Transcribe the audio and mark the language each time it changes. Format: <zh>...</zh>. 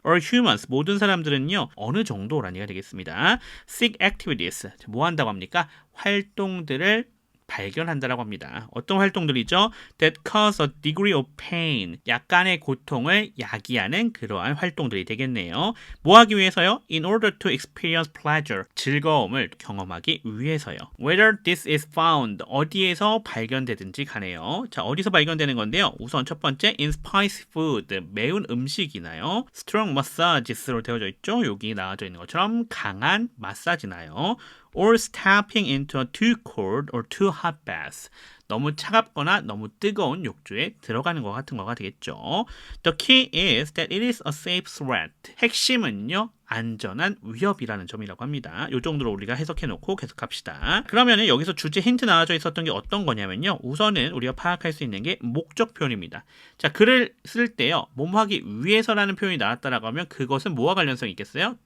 <en>All humans,</en> <ko>모든 사람들은요, 어느 정도라는 얘기가 되겠습니다.</ko> <en>Seek activities,</en> <ko>뭐 한다고 합니까? 활동들을 발견한다라고 합니다. 어떤 활동들이죠?</ko> <en>That cause a degree of pain,</en> <ko>약간의 고통을 야기하는 그러한 활동들이 되겠네요. 뭐 하기 위해서요?</ko> <en>In order to experience pleasure,</en> <ko>즐거움을 경험하기 위해서요.</ko> <en>Whether this is found,</en> <ko>어디에서 발견되든지 가네요. 자, 어디서 발견되는 건데요? 우선 첫 번째,</ko> <en>in spicy food,</en> <ko>매운 음식이나요.</ko> <en>Strong massages</en> <ko>로 되어져 있죠? 여기 나와져 있는 것처럼 강한 마사지나요.</ko> <en>Or stepping into a too cold or too hot bath.</en> <ko>너무 차갑거나 너무 뜨거운 욕조에 들어가는 것 같은 거가 되겠죠.</ko> <en>The key is that it is a safe threat.</en> <ko>핵심은요, 안전한 위협이라는 점이라고 합니다. 이 정도로 우리가 해석해놓고 계속 갑시다. 그러면 여기서 주제 힌트 나와져 있었던 게 어떤 거냐면요, 우선은 우리가 파악할 수 있는 게 목적 표현입니다. 자, 글을 쓸 때요, 뭐하기 위해서라는 표현이 나왔다라고 하면 그것은 뭐와 관련성이 있겠어요?</ko>